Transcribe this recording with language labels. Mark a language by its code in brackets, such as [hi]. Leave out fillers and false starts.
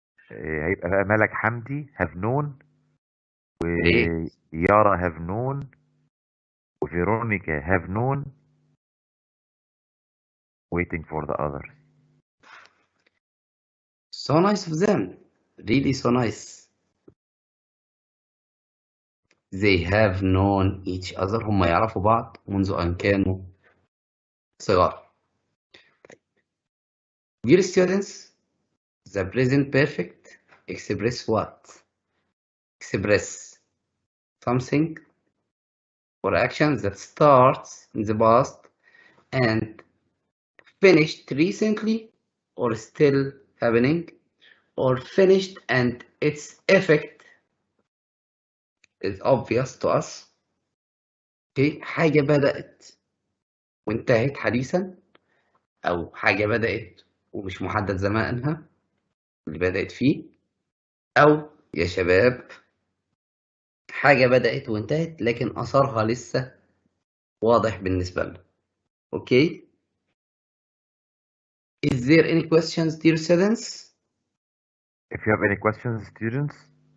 [ar] هيبقى بقى [en] ملك Hamdi have known، ويارا have known، وفيرونيكا have known، waiting for the others. So nice of them, really so nice. They have known each other. [ar] هم يعرفوا بعض منذ أن كانوا صغار. [en] Dear students, the present perfect express what? Express something or action that starts in the past and finished recently or still happening, or finished and its effect is obvious to us. Okay. [ar] حاجة بدأت وانتهت حديثا، أو حاجة بدأت ومش محدد زمانها اللي بدأت فيه، أو يا شباب حاجة بدأت وانتهت لكن أثرها لسه واضح بالنسبة لنا. [en] Okay. Is there any questions, dear students? If you have any questions, students,